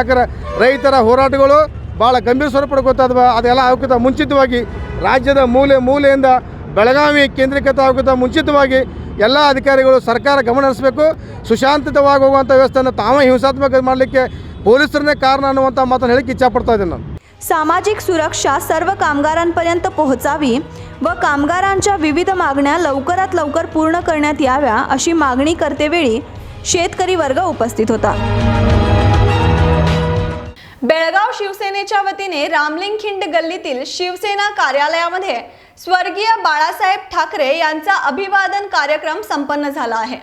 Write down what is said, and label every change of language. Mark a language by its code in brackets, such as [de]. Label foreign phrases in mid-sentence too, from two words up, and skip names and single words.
[kn] ಯಾಕಂದರೆ ರೈತರ ಹೋರಾಟಗಳು ಭಾಳ ಗಂಭೀರ ಸ್ವರೂಪ ಗೊತ್ತಾದವ. ಅದೆಲ್ಲ ಆಗೋಕ್ಕಿಂತ ಮುಂಚಿತವಾಗಿ ರಾಜ್ಯದ ಮೂಲೆಯಿಂದ ಬೆಳಗಾವಿ ಕೇಂದ್ರೀಕೃತ ಆಗೋಕ್ಕಿಂತ ಮುಂಚಿತವಾಗಿ ಎಲ್ಲ ಅಧಿಕಾರಿಗಳು ಸರ್ಕಾರ ಗಮನ ಹರಿಸಬೇಕು. ಸುಶಾಂತಿತವಾಗಿ ಹೋಗುವಂಥ ವ್ಯವಸ್ಥೆಯನ್ನು ತಾವೇ ಹಿಂಸಾತ್ಮಕ ಮಾಡಲಿಕ್ಕೆ ಪೊಲೀಸರನ್ನೇ ಕಾರಣ ಅನ್ನುವಂಥ ಮಾತನ್ನು ಹೇಳಿಕ್ಕೆ ಇಚ್ಛಾಪಡ್ತಾ ಇದ್ದೀನಿ ನಾನು. [mr] सामाजिक सुरक्षा सर्व कामगारांपर्यंत पोहोचावी व कामगारांच्या विविध मागण्या लवकरात लवकर पूर्ण करण्यात याव्या अशी मागणी करतेवेळी शेतकरी वर्ग उपस्थित होता. बेळगाव शिवसेनेच्या वतीने रामलिंगखिंड गल्लीतील शिवसेना कार्यालयामध्ये स्वर्गीय बाळासाहेब ठाकरे यांचा अभिवादन कार्यक्रम संपन्न झाला आहे.